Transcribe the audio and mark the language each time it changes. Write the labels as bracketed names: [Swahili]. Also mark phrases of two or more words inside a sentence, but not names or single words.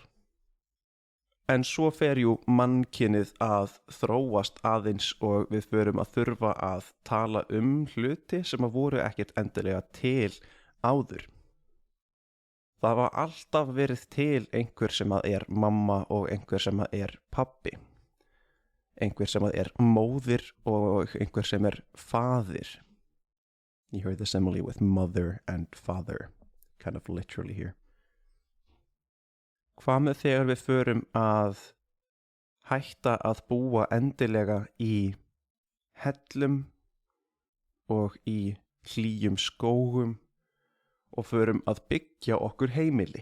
[Icelandic] En svo fer jú mannkynið að þróast aðeins og við förum að þurfa að tala hluti sem að voru ekkert endilega til áður. Það var alltaf verið til einhver sem að er mamma og einhver sem að er pabbi. Einhver sem að er móðir og einhver sem er faðir. [English] You heard the simile with mother and father, kind of literally here. [Icelandic] Hvað með þegar við förum að hætta að búa endilega í hellum og í hlýjum skógum og förum að byggja okkur heimili?